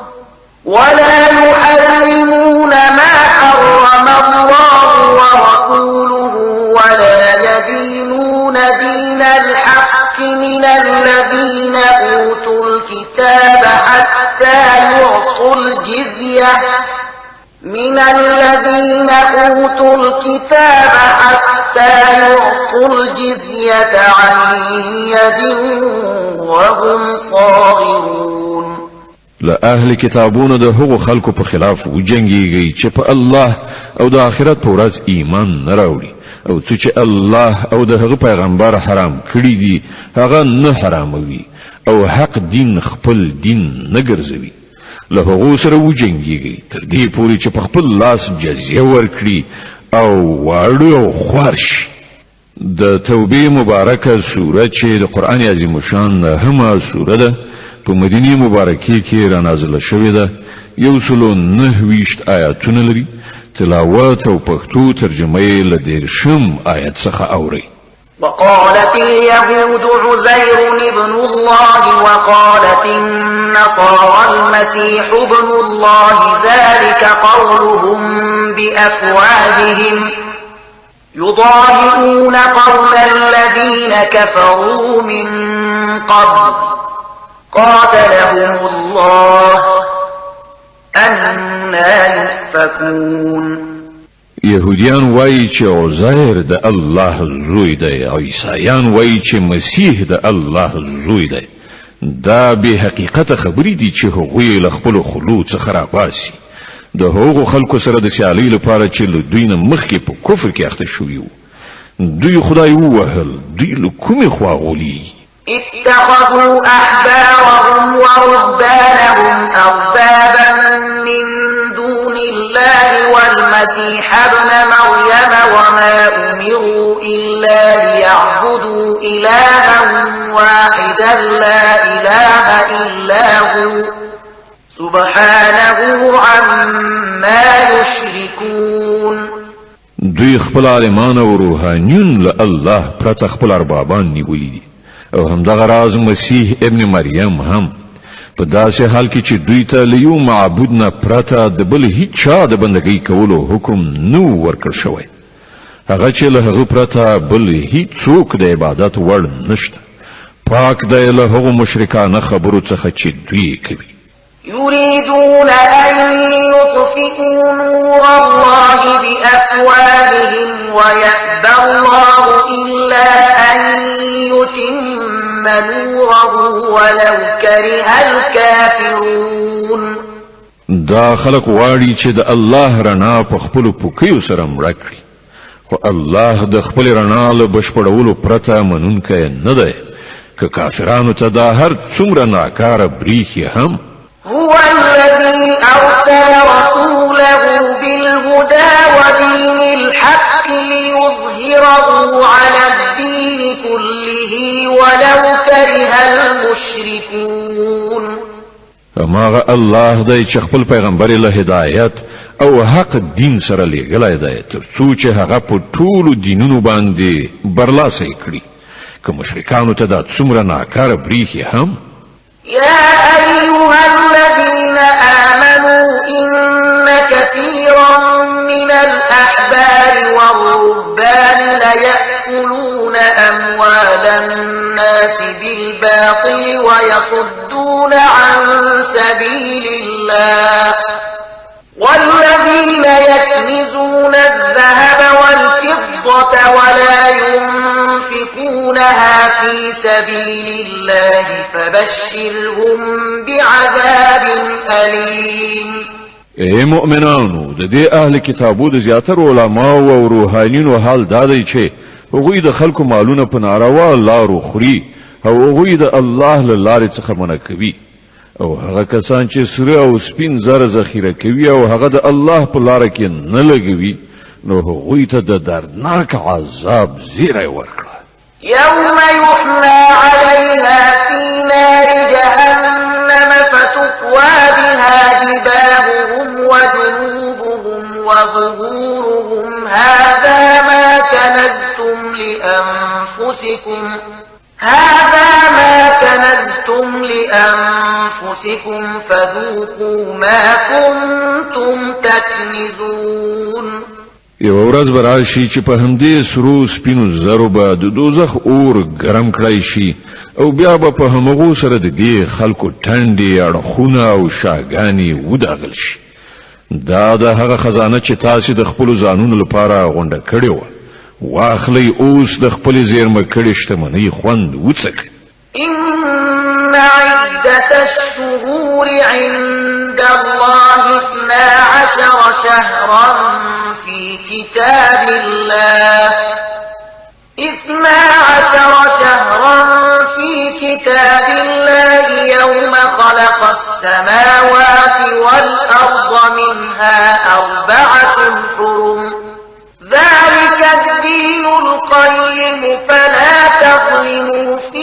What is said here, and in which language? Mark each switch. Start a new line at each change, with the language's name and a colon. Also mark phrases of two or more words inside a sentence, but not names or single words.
Arabic: ولا يدينون دين الحق من الذين أوتوا الكتاب حتى يعطوا الجزية عن يد وهم صاغرون.
Pashto: له اهل کتابونو د هغو خلکو په خلاف وجنګيږي چې په الله او د آخرت په ورځ ایمان نه راوړي او چې الله او د هغه پیغمبر حرام کړی دي هغه نه حراموي او حق دین خپل دین نه ګرځوي له هغو سره وجنګيږي تر دې پورې چې په خپل لاس جزیه ورکړي او واړو او خوارش. د توبې مبارکه سوره چې د قران عظیم شان همه سوره ده په مدینه مبارکه کې را نازله شوې ده 129 آیاتونه لري. تلاوت او پښتو ترجمه یې له 10 آیت څخه اوري.
Arabic: وقالت اليهود عزير ابن الله وقالت النصارى المسيح ابن الله ذلك قولهم بأفواههم يضاهئون قول الذين كفروا من قبل قاتلهم الله أنى يؤفكون.
Pashto: يهوديان وایي چې عزیر د الله زوی دی او عیسایان وایي چې مسیح د الله زوی دی. دا به حقیقت خبرې دي چې هغوی له خپل خلود څخه راباسي د هغو خلکو سره د سیالۍ لپاره چې له دوی نه مخکې په کفر کې اخته شوي وو. دوی خدای ووهل دوی له کومې خوا غولي.
Arabic: اتخذوا أحبارهم ورهبانهم أربابا من دون الله والمسيح ابن مريم وما أمروا إلا ليعبدوا إلها واحدا لا إله إلا هو سبحانه عما يشركون.
Pashto: دوی خپل عالمان او روحانیون له الله پرته خپل اربابان نیولي دي او همدغه راز مسیح ابن مریم هم په داسې حال کې چې دوی ته له یو معبود نه پرته د بل هیڅ چا د بندګۍ کولو حکم نو ورکړ شوی. هغه چې له هغه پرته بل هیڅ څوک د عبادت وړ نشته. پاک دی له هغو مشرکانه خبرو څخه چې دوی کوي.
Arabic: يريدون أن يطفئوا نور الله بأفواههم ويأبى الله إلا أن يتم نوره ولو كره الكافرون.
Pashto: دا خلق واړي چې د الله رڼا په خپل پوکیو سره مړه کړي خو الله د خپل رڼا له بشپړولو پرته منونکی نه دی. که کافرانو ته دا هر څومره ناکاره بریښي هم
Arabic: هو الذي أرسل رسوله بالهدى ودين الحق ليظهره على الدين كله ولو كره المشركون.
Pashto: هماغه الله دی چې خپل پیغمبر له هدایت او حق دین سره لېږلی دی تر څو چې هغه په ټولو دینونو باندې برلاسی کړي. که مشرکانو ته دا څومره ناکاره بریښي هم.
Arabic: يا أيها الذين آمنوا إن كثيرا من الأحبار والرهبان ليأكلون أموال الناس بالباطل ويصدون عن سبيل الله والذين يكنزون الذهب والفضة ولا ينفقونها في سبيل الله فبشرهم بعذاب أليم.
Pashto: اے مؤمنانو د دې اهل کتابو د زیاتر علماو او روحانینو حال دا دی چې هغوی د خلکو مالونه په ناروا لارو خوري او هغوی د الله له لارې څخه منع کوي او هغه کسان چې سره او سپین زر ذخیره کوي او هغه د الله په لار کې نه لګوي نو هغوی ته د دردناک عذاب زیری ورکړه.
Arabic: يوم يحمى عليها في نار جهنم فتقوى بها جباههم وجنوبهم وظهورهم هذا ما كنزتم لأنفسكم فذوقوا ما كنتم تكنزون.
Pashto: یو ورځ به راشي چې په همدې سرو سپینو زرو به د دوزخ اور ګرم کړی شي او بیا به په همغو سره د دې خلکو ټنډې اړخونه او شاګانې وداغل شي. دا د هغه خزانه چې تاسو د خپل ځانونو لپاره غونډه کړې وه واخلئ اوس د خپل زیرمه کړې شتمنۍ خوند وڅکئ.
Arabic: إن عدة الشهور عند الله 12 شهرا في كتاب الله 12 شهرا في كتاب الله يوم خلق السماوات والأرض منها 4 حرم ذلك الدين القيم فلا تظلموا